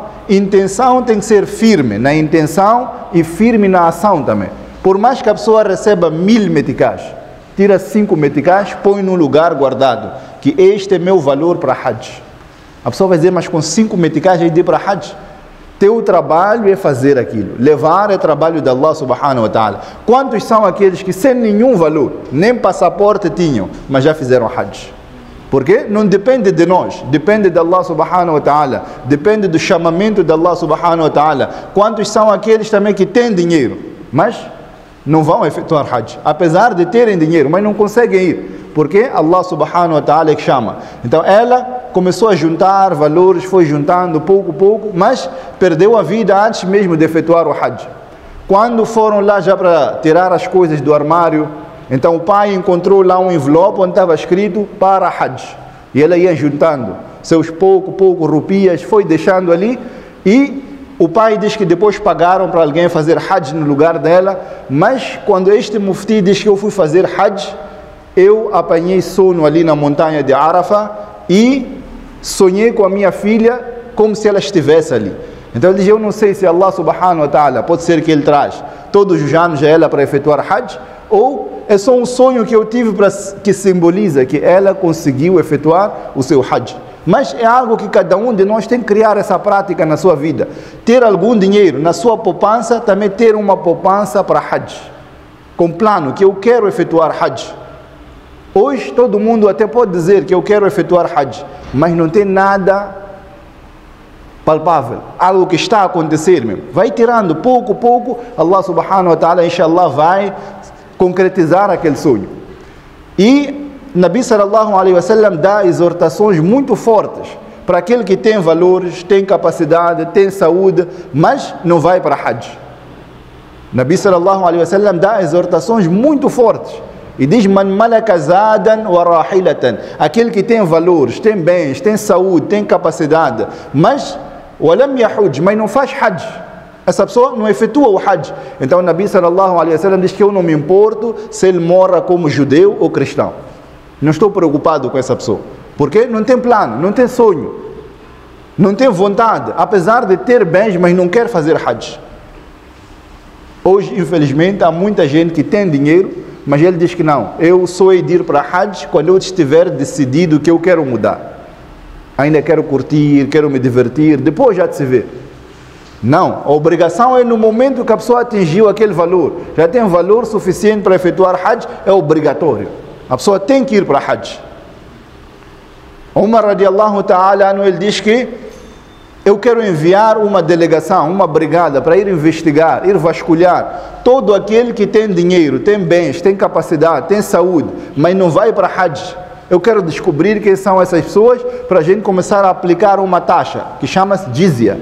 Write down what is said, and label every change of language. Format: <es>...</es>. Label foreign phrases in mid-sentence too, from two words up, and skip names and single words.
<pt>Intenção tem que ser firme na intenção e firme na ação também. Por mais que a pessoa receba 1000 meticais, tira 5 meticais, põe num lugar guardado, que este é meu valor para Hajj. A pessoa vai dizer, mas com 5 meticais eu de ir para Hajj. Teu trabalho é fazer aquilo. Levar é trabalho de</pt> <ar>الله سبحانه وتعالى.</ar> <pt>Quantos são aqueles que sem nenhum valor, nem passaporte tinham, mas já fizeram Hajj? Porque não depende de nós, depende de</pt> <ar>الله سبحانه وتعالى,</ar> <pt>depende do chamamento de</pt> <ar>الله سبحانه وتعالى.</ar> <pt>Quantos são aqueles também que têm dinheiro, mas não vão efetuar Hajj? Apesar de terem dinheiro, mas não conseguem ir. Porque</pt> <ar>الله سبحانه وتعالى</ar> <pt>é que chama. Então ela começou a juntar valores, foi juntando pouco a pouco, mas perdeu a vida antes mesmo de efetuar o Hajj. Quando foram lá já para tirar as coisas do armário, então o pai encontrou lá um envelope onde estava escrito para Hajj. E ela ia juntando seus pouco rupias, foi deixando ali, e o pai diz que depois pagaram para alguém fazer Hajj no lugar dela, mas quando este mufti diz que eu fui fazer Hajj, eu apanhei sono ali na montanha de Arafah e sonhei com a minha filha como se ela estivesse ali. Então ele diz, eu não sei se</pt> <ar>الله سبحانه وتعالى,</ar> <pt>pode ser que ele traz todos os anos a ela para efetuar Hajj, ou é só um sonho que eu tive que simboliza que ela conseguiu efetuar o seu Hajj. Mas é algo que cada um de nós tem que criar essa prática na sua vida. Ter algum dinheiro na sua poupança, também ter uma poupança para Hajj. Com plano que eu quero efetuar Hajj. Hoje todo mundo até pode dizer que eu quero efetuar Hajj, mas não tem nada palpável, algo que está a acontecer mesmo. Vai tirando pouco a pouco,</pt> <ar>الله سبحانه وتعالى، إن شاء الله,</ar> <pt>vai concretizar aquele sonho. E</pt> <ar>نبي صلى الله عليه وسلم</ar> <pt>dá exortações muito fortes para aquele que tem valores, tem capacidade, tem saúde, mas não vai para Hajj.</pt> <ar>نبي صلى الله عليه وسلم</ar> <pt>dá exortações muito fortes. E diz,</pt> <ar>من ملك زادا وراحلة,</ar> <pt>aquele que tem valores, tem bens, tem saúde, tem capacidade, mas</pt> <ar>ولم يحج,</ar> <pt>mas não faz Hajj, essa pessoa não efetua o Hajj. Então o</pt> <ar>نبي صلى الله عليه وسلم</ar> <pt>diz que eu não me importo se ele mora como judeu ou cristão, não estou preocupado com essa pessoa, porque não tem plano, não tem sonho, não tem vontade, apesar de ter bens, mas não quer fazer Hajj. Hoje, infelizmente, há muita gente que tem dinheiro, mas ele diz que não, eu só hei de ir para Hajj quando eu estiver decidido que eu quero mudar. Ainda quero curtir, quero me divertir, depois já se vê. Não, a obrigação é no momento que a pessoa atingiu aquele valor, já tem valor suficiente para efetuar Hajj, é obrigatório. A pessoa tem que ir para Hajj. Umar</pt> <ar>رضي الله تعالى,</ar> <pt>ele diz que eu quero enviar uma delegação, uma brigada para ir investigar, ir vasculhar todo aquele que tem dinheiro, tem bens, tem capacidade, tem saúde, mas não vai para Hajj. Eu quero descobrir quem são essas pessoas para a gente começar a aplicar uma taxa que chama-se Jizya.</pt>